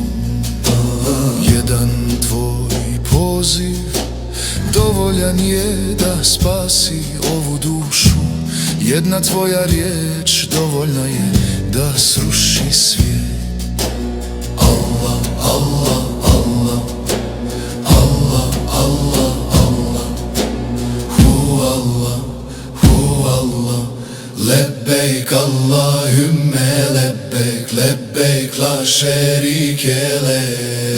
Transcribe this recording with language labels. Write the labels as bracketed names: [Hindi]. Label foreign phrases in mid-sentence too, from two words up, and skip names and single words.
[Croatian] Jedan tvoj poziv dovoljan je da spasi ovu dušu. Jedna tvoja riječ dovoljna je da sruši svijet. [Arabic] الله، الله، الله، الله، الله، الله، هو الله، هو الله. لبيك اللهم لبيك، لبيك لا شريك لك.